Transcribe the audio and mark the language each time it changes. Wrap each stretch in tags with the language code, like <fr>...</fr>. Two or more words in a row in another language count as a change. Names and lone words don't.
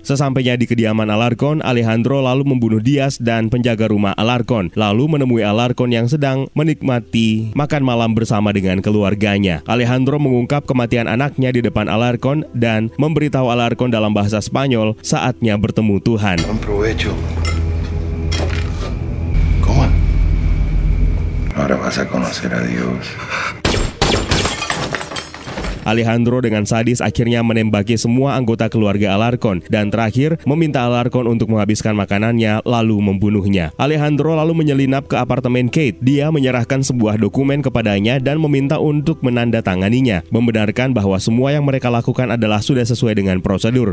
<id>Sesampainya di kediaman Alarcon, Alejandro lalu membunuh Diaz dan penjaga rumah Alarcon, lalu menemui Alarcon yang sedang menikmati makan malam bersama dengan keluarganya. Alejandro mengungkap kematian anaknya di depan Alarcon dan memberitahu Alarcon dalam bahasa Spanyol saatnya bertemu Tuhan.</id> <es>Buen provecho. ¿Cómo? Ahora vas a conocer a Dios.</es> <id>Alejandro dengan sadis akhirnya menembaki semua anggota keluarga Alarcon dan terakhir meminta Alarcon untuk menghabiskan makanannya lalu membunuhnya. Alejandro lalu menyelinap ke apartemen Kate. Dia menyerahkan sebuah dokumen kepadanya dan meminta untuk menandatanganinya, membenarkan bahwa semua yang mereka lakukan adalah sudah sesuai dengan prosedur.</id>